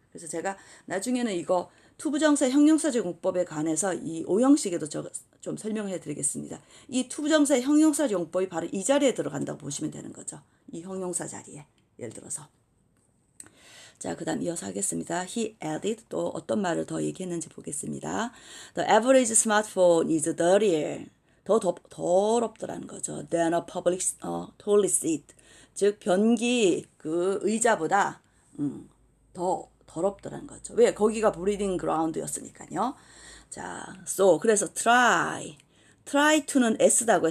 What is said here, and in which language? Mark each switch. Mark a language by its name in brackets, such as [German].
[Korean] 그래서 제가 나중에는 이거 투부정사 형용사적 용법에 관해서 이 오형식에도 좀 설명해 드리겠습니다. 이 투부정사 형용사적 용법이 바로 이 자리에 들어간다고 보시면 되는 거죠. 이 형용사 자리에. 예를 들어서. 자, 그 다음 이어서 하겠습니다. [English] He added [Korean] 또 어떤 말을 더 얘기했는지 보겠습니다. [English] The average smartphone is dirtier. [Korean] 더 더럽더라는 거죠. [English] Than a public toilet seat. [Korean] 즉 변기 그 의자보다 더 더럽더라는 거죠. 왜? 거기가 [English] breeding ground [Korean] 였으니까요. 자, so 그래서 try to는 s다고요.